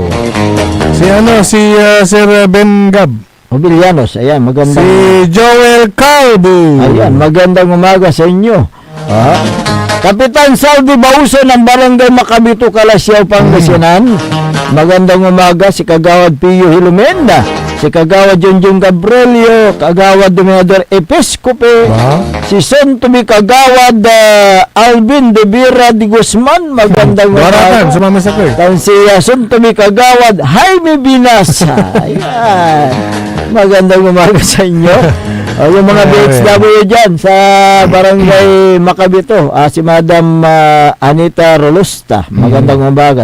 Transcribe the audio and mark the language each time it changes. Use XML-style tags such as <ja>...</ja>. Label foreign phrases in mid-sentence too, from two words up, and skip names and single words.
<tl>Si Sir Ben Gab Obilianos, ayan, magandang. Si Joel Calvo, ayan, magandang umaga sa inyo. Kapitan Saldi Bauso ng Barangay Macabito, Calasiao, Pangasinan, magandang umaga. Si Kagawad Pio Hilumenda, si Kagawad Junjun Gabrielio, Kagawad Dominador Episcope, si Santomi Kagawad Alvin de Vera de Guzman, magandang umaga. Si Santomi Kagawad Jaime Binasa, ayan, magandang umaga sa inyo. Yung mga BHW dyan sa Barangay Macabito, si Madam Anita Rolusta, magandang umaga.</tl>